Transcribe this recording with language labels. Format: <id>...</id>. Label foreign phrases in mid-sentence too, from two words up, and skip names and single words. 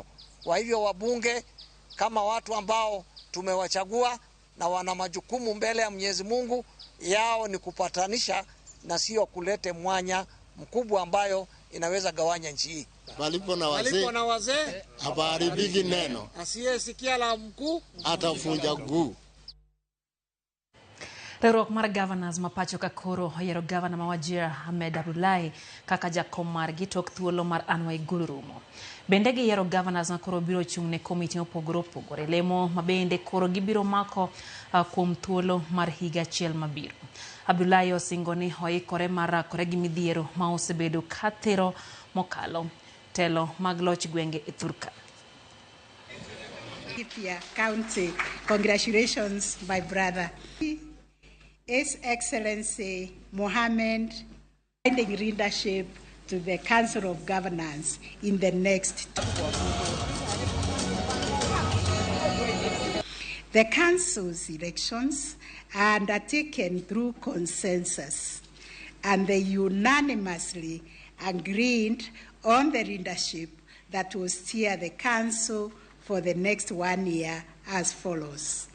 <sw>Kwa hivyo wabunge kama watu ambao tumewachagua na wana majukumu mbele ya Mwenyezi Mungu, yao ni kupatanisha na sio kulete mwanya mkubwa ambayo inaweza gawanya nchi hii. Walipo na wazee habaribiki neno, asiyesikia la mkuu atafunja guu.</sw> <luo>Riwruok mar governors mapacho ka koro oyero gavana ma Wajir Ahmed Abdullahi kaka jakom margi tok thuolo mar Anwar Gurumo. Bende giyiero governors ma koro biro chung' ne komiti mopogore opogore, lemo ma bende koro gibiro mako kuom thuolo mar higa achiel mabiro. Abdullahi osingo ni oikore mar rakore gi midhiero ma osebedo ka thiro mokalo telo mag loch gwenge e Thurka. County,</luo> <en>congratulations my brother. His Excellency Mohammed finding leadership to the Council of Governors in the next. The Council's elections are undertaken through consensus, and they unanimously agreed on the leadership that will steer the Council for the next 1 year as follows.</en>